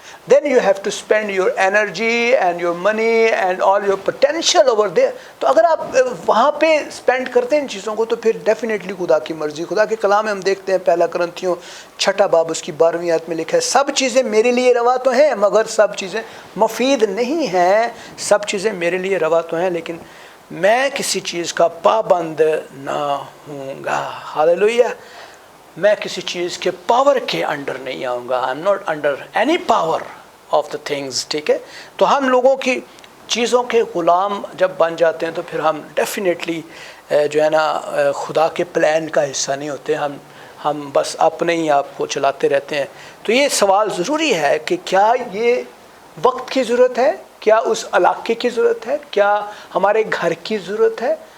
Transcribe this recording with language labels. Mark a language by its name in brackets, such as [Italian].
[English] Then you have to spend your energy and your money and all your potential over there. [Urdu] تو اگر آپ وہاں پہ spend کرتے ہیں ان چیزوں کو تو پھر ڈیفینیٹلی خدا کی مرضی. خدا کے کلام میں ہم دیکھتے ہیں 1 کرنتھیوں 6 باب اس کی 12ویں آیت میں لکھا ہے سب چیزیں میرے لیے روا تو ہیں مگر سب چیزیں مفید نہیں ہیں. سب چیزیں میرے لیے روا تو ہیں لیکن میں کسی چیز کا پابند نہ ہوں گا. ہاللیلویہ. میں کسی چیز کے پاور کے انڈر نہیں آؤں گا. [English] I'm not under any power of the things. [Urdu] ٹھیک ہے. تو ہم لوگوں کی چیزوں کے غلام جب بن جاتے ہیں تو پھر ہم ڈیفینیٹلی جو ہے نا خدا کے پلان کا حصہ نہیں ہوتے. ہم بس اپنے ہی آپ کو چلاتے رہتے ہیں. تو یہ سوال ضروری ہے کہ کیا یہ وقت کی ضرورت ہے، کیا اس علاقے کی ضرورت ہے، کیا ہمارے گھر کی ضرورت ہے.